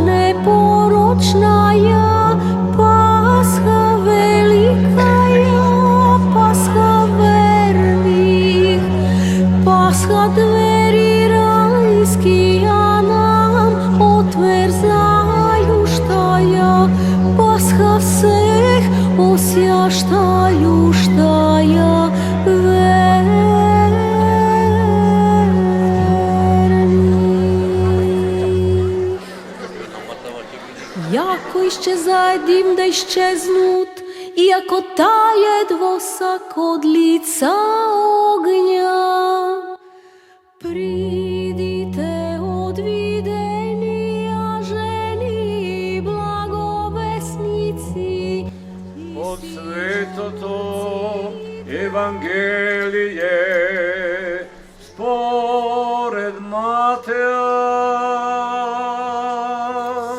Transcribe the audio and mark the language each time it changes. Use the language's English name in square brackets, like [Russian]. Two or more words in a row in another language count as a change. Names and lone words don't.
[Church Slavic] непорочная, Пасха великая, Пасха верних, Пасха двери райския нам отврзающая, Пасха всех освящающая верних. Яко исчезает дим да исчезнут, иако тает восак от лица огня. Придите от видения жени благовестници, [Macedonian] от Светото Евангелие според Матея.